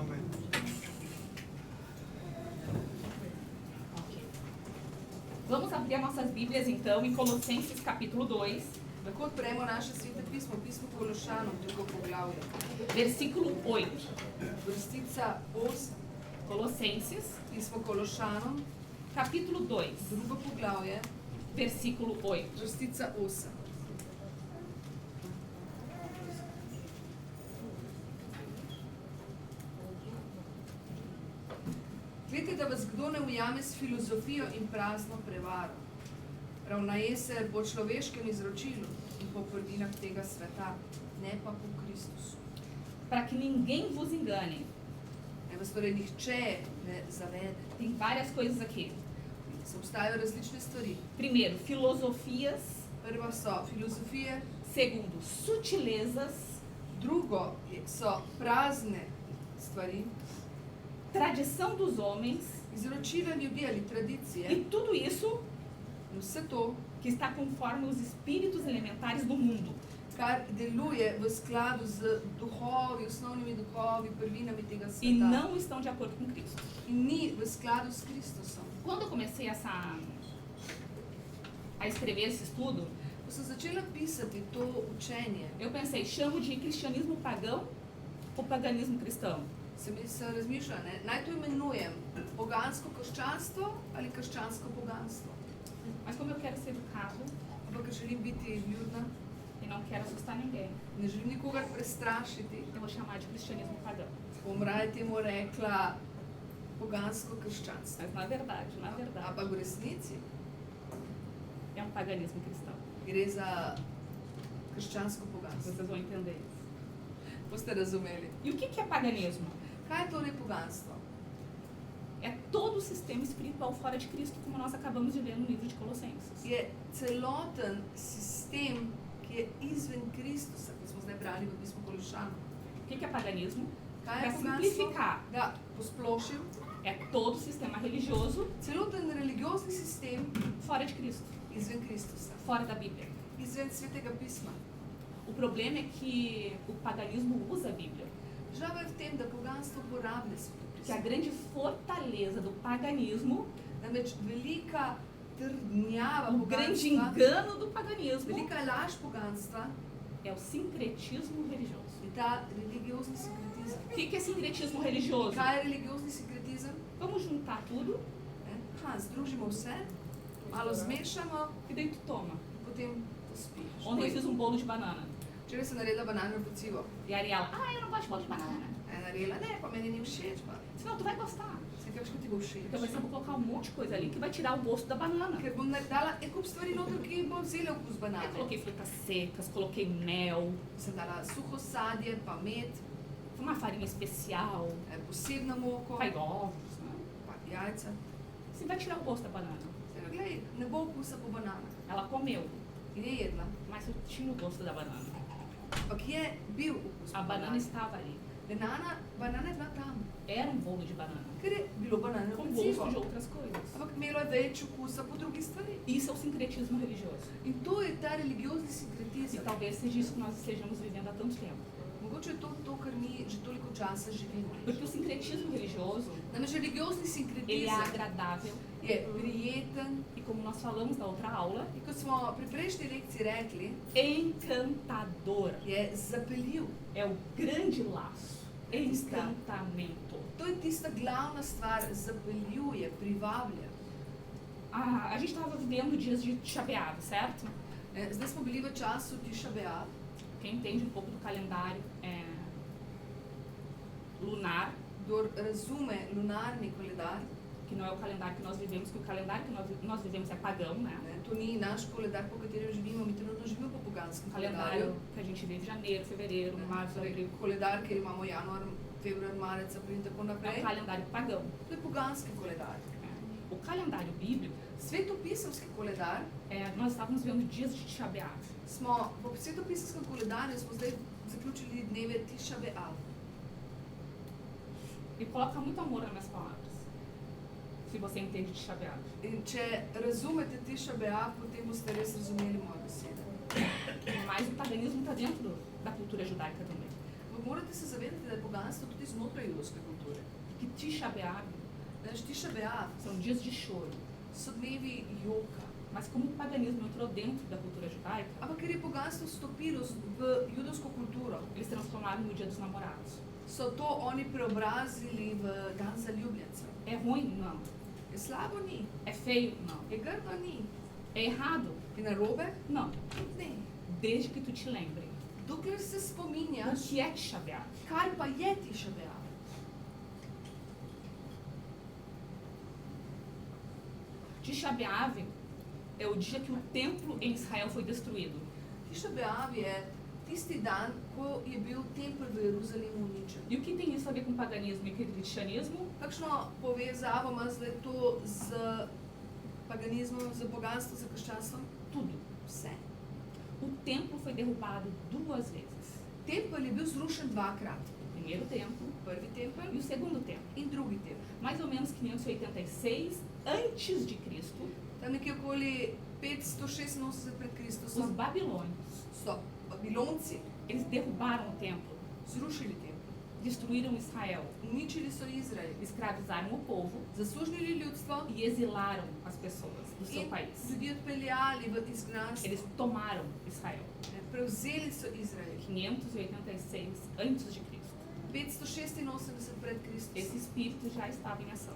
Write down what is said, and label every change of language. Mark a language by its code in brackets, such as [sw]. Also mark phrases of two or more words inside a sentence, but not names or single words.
[pt] Ok. Vamos abrir as nossas Bíblias então em Colossenses capítulo 2, [sl] Lahko odpremo naše svete pismo, pismo Kološanom, drugo poglavje. [pt] versículo 8. [sl] Vrstica 8, [pt] Colossenses [sl] pismo Kološanom, [pt] capítulo 2, [sl] drugo poglavje, [pt] versículo 8. [sl] vrstica 8. Glejte, da vas kdo ne ujame s filozofijo in prazno prevaro. Ravnaje se po človeškem izročilu in po prvinah tega sveta, ne pa po Kristusu. [pt] Para que ninguém vos engane. [sl] Ne vas torej nihče ne zavede. [pt] Tem várias coisas aqui. [sl] Se obstajajo različne stvari. [pt] Primeiro, filosofias. [sl] Prva so filozofije, [pt] Segundo, sutilezas. [sl] drugo so prazne stvari, [pt] Tradição dos homens. [sl] izročila ljudi ali tradicije. [pt] E tudo isso [sl] In vse to, [pt] que está conforme os espíritos elementares do mundo. [sl] kar deluje v skladu z duhovi, osnovnimi duhovi, prvinami tega [pt] E [sl] sveta. [pt] não estão de acordo com Cristo. [sl] In ni v skladu s Kristusom. [pt] Quando eu comecei a escrever esse estudo, [sl] Ko sem začela pisati to učenje, [pt] eu pensei, chamo de cristianismo pagão ou paganismo cristão? [sl] sem razmišljala, ne? Naj to imenujem pogansko krščanstvo ali krščansko poganstvo. [pt] Mas como eu quero ser educado [sl] Ampak ker želim biti vljudna, [pt] e não quero assustar ninguém, [sl] ne želim nikogar prestrašiti, [pt] eu vou chamar de cristianismo pagão. [sl] bom raje temu rekla pogansko krščanstvo. [pt] Mas na verdade, [sl] Ampak v resnici [pt] é um paganismo cristão. [sl] gre za krščansko poganstvo. [pt] Vocês vão entender isso. [sl] Boste razumeli. [pt] E o que é paganismo? [sl] Kaj je torej poganstvo? [pt] É todo o sistema espiritual fora de Cristo, como nós acabamos de ver no livro de Colossenses. [sl] Je celoten sistem, ki je izven Kristusa, kot smo zdaj brali v pismu Kološanov. [pt] O que é paganismo? [sl] Kaj [pt] Para [sl] je poganstvo? [pt] simplificar, [sl] Da posplošim, [pt] é todo o sistema religioso [sl] celoten religiozni sistem [pt] fora de Cristo, [sl] izven Kristusa, [pt] fora da Bíblia. [sl] izven Svetega pisma. [pt] O problema é que o paganismo usa a Bíblia. [sl] Težava je v tem, da poganstvo uporablja Sveto [pt] Que a [sl] pismo. [pt] grande fortaleza do paganismo, [sl] Namreč velika trdnjava [pt] o grande [sl] poganstva, [pt] engano do paganismo, [sl] velika laž poganstva [pt] é o sincretismo religioso. [sl] je ta religiozni sinkretizem. [pt] O que é sincretismo religioso? [sl] Kaj je religiozni sinkretizem? [pt] Vamos juntar tudo [sl] Ne? Združimo vse malo zmešamo [pt] e daí tu toma. [sl] in potem to spiš. [pt] Ontem eu fiz um bolo de banana. [sl] Včeraj sem naredila banano pecivo. [pt] E a Ariela, eu não gosto de bolo de banana. [sl] A je naredila, ne, pa meni ni všeč, pa [pt] Disse, não, tu vai gostar. [sl] sem kaj, ko ti bo všeč. [pt] Então vai ser, eu vou colocar um monte de coisa ali que vai tirar o gosto da banana. [sl] Ker bom dala en kup stvari noter, ki bo vzela okus [pt] Eu [sl] banane. [pt] coloquei frutas secas, coloquei mel, [sl] Sem dala suho sadje, pa med, [pt] uma farinha especial, [sl] posebno moko, [pt] vai ovos, né? [sl] pa jajca. [pt] Assim vai tirar o gosto da banana. [sl] Glej, ne bo okusa po bananah. [pt] Ela comeu, [sl] In je jedla. [pt] mas eu tinha o gosto da banana. [sl] Ampak je bil okus [pt] A [sl] po [pt] banana [sl] banani. [pt] estava ali. [sl] Banana je bila tam, [pt] Era um bolo de banana, [sl] ker je bilo banano [pt] com [sl] pecivo. [pt] gosto de outras coisas. [sl] Ampak imelo je več okusa po drugih stvari. [pt] Isso é o sincretismo religioso. [sl] In to je ta religiozni [pt] E [sl] sinkretizem. [pt] talvez seja isso que nós estejamos vivendo há tanto tempo. [sl] Mogoče je to, kar mi že toliko časa živimo. [pt] Porque o sincretismo religioso, [sl] Namreč religiozni [pt] ele é [sl] sinkretizem [pt] agradável. [sl] je prijeten. [pt] E como nós falamos na outra aula, [sl] In kot smo pri prejšnji lekciji rekli, [pt] encantador. [sl] je zapeljiv. [pt] É o grande laço. Encantamento. [sl] To je tista glavna stvar, zapeljuje, privablja. [pt] A gente estava vivendo dias de chapeado, certo? [sl] Zdaj smo bili v času Tiša B'Av. [pt] Quem entende um pouco do calendário lunar, [sl] Kdor razume lunarni koledar, [pt] que não é o calendário que nós vivemos, que o calendário que nós vivemos é pagão, né? [sl] to ni naš koledar, po katerem živimo, mi trenutno živimo po poganskem [pt] O [sl] koledarju. [pt] calendário que a gente vive janeiro, fevereiro, março, [sl] Torej, [pt] abril. [sl] koledar, kjer imamo januar, februar, marec, april in tako [pt] É [sl] naprej. [pt] um calendário pagão. [sl] To je poganski koledar. [pt] O calendário bíblico, [sl] Svetopisemski koledar [pt] nós estávamos vendo dias de chapeado. [sl] smo, v svetopisemskem koledarju smo zdaj zaključili dneve Tiša B'Av. [pt] E coloca muito amor nas minhas palavras. Se você entende de chapeado. [sl] In če razumete Tiša B'Av, potem boste res razumeli moje besede. [pt] Mas o paganismo está dentro da cultura judaica também. [sl] Ampak morate se zavedati, da je poganstvo tudi znotraj judovske kulture. [pt] Que Tisha B'Av [sl] Znaš, Tiša B'Av [pt] são dias de choro. [sl] so dnevi joka. [pt] Mas como o paganismo entrou dentro da cultura judaica, [sl] Ampak ker je poganstvo vstopilo v judovsko kulturo, [pt] eles transformaram no dia dos namorados. [sl] so to oni preobrazili v dan zaljubljencev. [pt] É ruim? Não. [sl] Je slabo ni, [pt] É feio? Não. [sl] je grdo ni, [pt] É errado? [sl] je narobe? [pt] Não. [sl] Tudi ne. [pt] Desde que tu te lembre. [sl] Dokler se [pt] O [sl] spominjaš, [pt] que é Tisha B'Av? [sl] kaj pa je Tiša B'Av. [pt] Tisha B'Av é o dia que o templo em Israel foi destruído. [sl] Tiša B'Av je tisti dan, ko je bil tempelj v Jeruzalemu uničen. [pt] E o que tem isso a ver com paganismo e cristianismo? [sl] Kakšno povezavo ima zdaj to z paganizmom, z bogatstvom, z krščanstvom? [pt] Tudo. [sl] Vse. [pt] O templo foi derrubado 2 vezes. [sl] Tempelj je bil zrušen dvakrat. [pt] O primeiro templo [sl] Prvi [pt] e [sl] tempelj [pt] o segundo templo. [sl] in drugi tempelj. [pt] Mais ou menos 586 antes de Cristo, [sl] Tam nekje okoli 586 pred [pt] os [sl] Kristusom [pt] babilônios, [sl] so Babilonci [pt] eles derrubaram o templo, [sl] zrušili tempelj. [pt] destruíram Israel, [sl] Uničili so Izrael, [pt] escravizaram o povo [sl] zasužnili ljudstvo [pt] e exilaram as pessoas do seu [sl] in [pt] país. [sl] ljudi odpeljali v izgnanstvo. [pt] Eles tomaram Israel. [sl] Prevzeli so Izrael. [pt] 586 antes de Cristo. [sl] 586 pred Kristusom. [pt] Esse espírito já estava em ação.